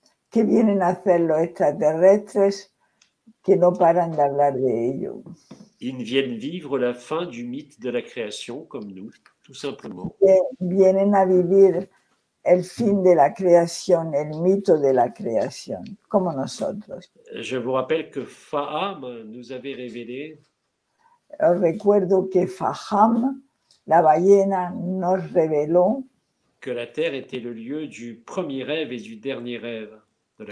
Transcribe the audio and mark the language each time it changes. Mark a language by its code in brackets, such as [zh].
[es] ¿Qué vienen a hacer los extraterrestres que no paran de hablar de ello? [fr] Ils viennent vivre la fin du mythe de la création, comme nous, tout simplement. [es] Vienen a vivir el fin de la creación, el mito de la creación, como nosotros. [fr] Je vous rappelle que Faham nous avait révélé. [es] Os recuerdo que Faham La ballena nos reveló [fr] que la Terre était le lieu du premier rêve et du dernier rêve de la